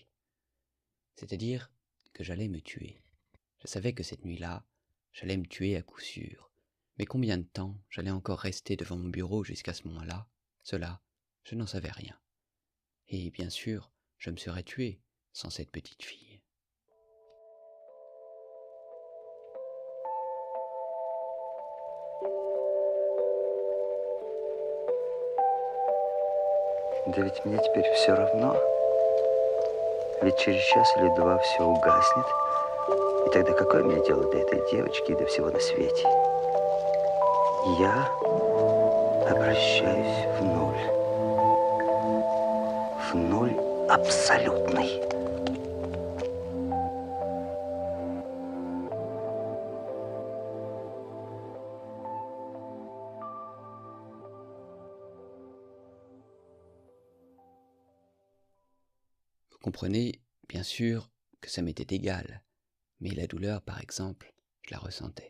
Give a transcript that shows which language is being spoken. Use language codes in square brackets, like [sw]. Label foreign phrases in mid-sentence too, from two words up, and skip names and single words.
[fr] C'est-à-dire que j'allais me tuer. Je savais que cette nuit-là, j'allais me tuer à coup sûr. Mais combien de temps j'allais encore rester devant mon bureau jusqu'à ce moment-là, cela, je n'en savais rien. Et bien sûr, je me serais tué sans cette petite fille. [ru] Да ведь мне теперь все равно. Ведь через час или 2 все угаснет. И тогда какое мне дело до этой девочки и до всего на свете? Я обращаюсь в нуль. В нуль абсолютный. [fr] Vous comprenez, bien sûr, que ça m'était égal, mais la douleur, par exemple, je la ressentais.